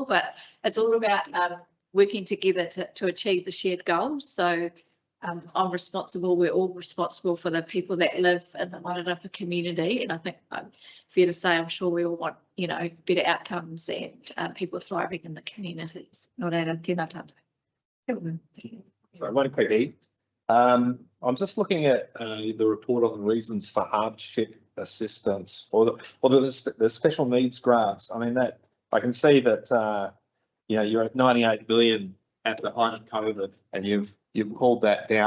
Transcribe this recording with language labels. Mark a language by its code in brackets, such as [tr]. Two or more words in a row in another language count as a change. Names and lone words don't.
[en] But it's all about working together to achieve the shared goals. So I'm responsible, we're all responsible for the people that live in the Wairarapa community. And I think fair to say, I'm sure we all want, better outcomes and people thriving in the communities. [mi] Nō reira, tēnā tātou. [en] So one quick. I'm just looking at the report on the reasons for hardship assistance or the special needs grants. I mean, that I can see that you're at 98 billion at the height of COVID, and you've pulled that down.